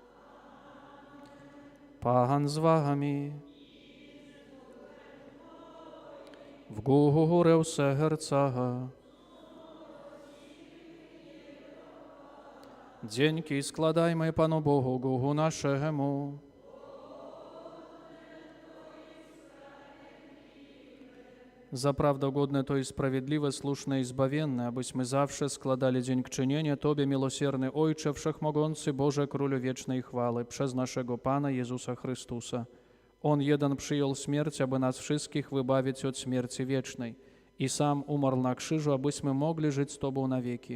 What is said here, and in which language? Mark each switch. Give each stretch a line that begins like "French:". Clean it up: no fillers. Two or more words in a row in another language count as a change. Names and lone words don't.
Polish: Pan z wami. W górę serca. Dzięki składajmy Panu Bogu naszemu. Zaprawdę godne to i sprawiedliwe, słuszne i zbawienne, абыśmy zawsze składali dziękczynienie Tobie, miłosierny Ojcze, Wszechmogący Boże, Królu wiecznej chwały, przez naszego Pana Jezusa Chrystusa. On jeden przyjął śmierć, aby nas wszystkich wybawić od śmierci wiecznej i sam umarł na krzyżu, abyśmy mogli żyć z Tobą na wieki.